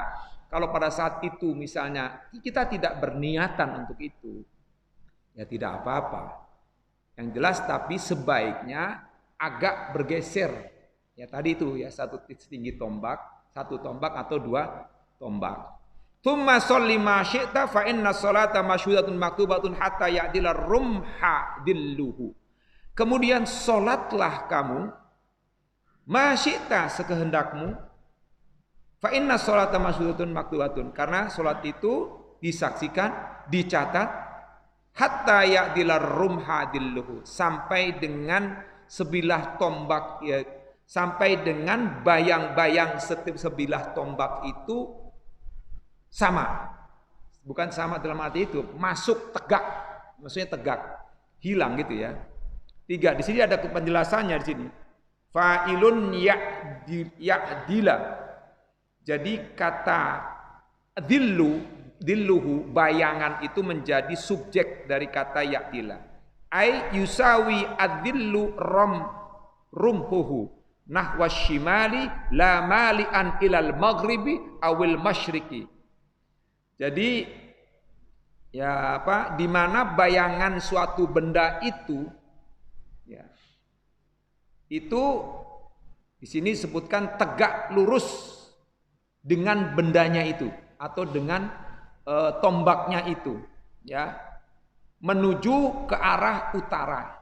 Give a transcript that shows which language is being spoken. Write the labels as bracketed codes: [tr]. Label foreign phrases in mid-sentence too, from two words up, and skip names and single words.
[id] Kalau pada saat itu misalnya kita tidak berniatan untuk itu, ya tidak apa-apa. Yang jelas tapi sebaiknya agak bergeser. Ya tadi itu ya satu setinggi tombak, 1 tombak atau 2 tombak. [ar] ثم صل ما شئت فإن الصلاة مشهودة مكتوبة حتى يعدل الرمح ظله. [id] Kemudian salatlah kamu Masyita sekehendakmu. [ar] فإن الصلاة مشهودة مكتوبة. [id] Karena sholat itu disaksikan, dicatat [ar] حتى يعدل الرمح ظله, [id] sampai dengan sebilah tombak, ya, sampai dengan bayang-bayang setiap sebilah tombak itu sama. Bukan sama dalam arti itu, masuk tegak, maksudnya tegak, hilang gitu ya. 3. Di sini ada penjelasannya di sini. [ar] فاعل يعدل. [id] Jadi kata dilluhu, bayangan itu menjadi subjek dari kata ya'dila. [ar] أي يساوي ظل رمحه نحو الشمال لا مائلا إلى المغرب أو المشرق. [id] Jadi ya apa, di mana bayangan suatu benda itu, ya, itu di sini disebutkan tegak lurus dengan bendanya itu atau dengan tombaknya itu, ya, menuju ke arah utara.